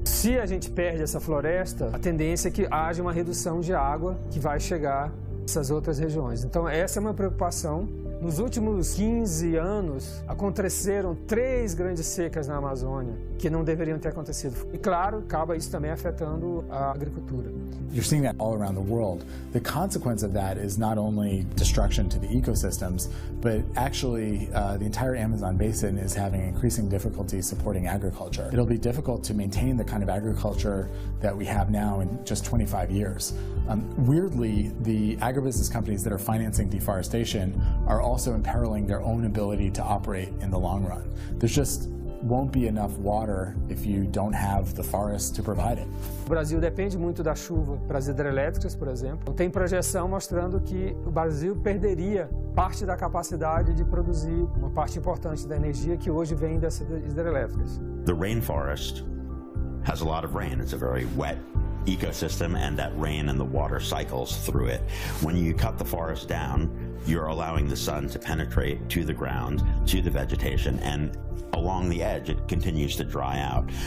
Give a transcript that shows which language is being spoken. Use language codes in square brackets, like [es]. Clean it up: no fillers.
[pt] Se a gente perde essa floresta, a tendência é que haja uma redução de água que vai chegar nessas outras regiões. Então essa é uma preocupação. Nos últimos 15 anos, aconteceram 3 grandes secas na Amazônia que não deveriam ter acontecido. E claro, acaba isso também afetando a agricultura. [en] You're seeing that all around the world. The consequence of that is not only destruction to the ecosystems, but actually the entire Amazon basin is having increasing difficulty supporting agriculture. It'll be difficult to maintain the kind of agriculture that we have now in just 25 years. Weirdly, the agribusiness companies that are financing deforestation are also imperiling their own ability to operate in the long run. There's just won't be enough water if you don't have the forest to provide it. [pt] O Brasil depende muito da chuva para as hidrelétricas, por exemplo. Tem projeção mostrando que o Brasil perderia parte da capacidade de produzir uma parte importante da energia que hoje vem dessas hidrelétricas. [en] The rainforest has a lot of rain. It's a very wet ecosystem, and that rain and the water cycles through it. When you cut the forest down, you're allowing the sun to penetrate to the ground, to the vegetation, and along the edge it continues to dry out.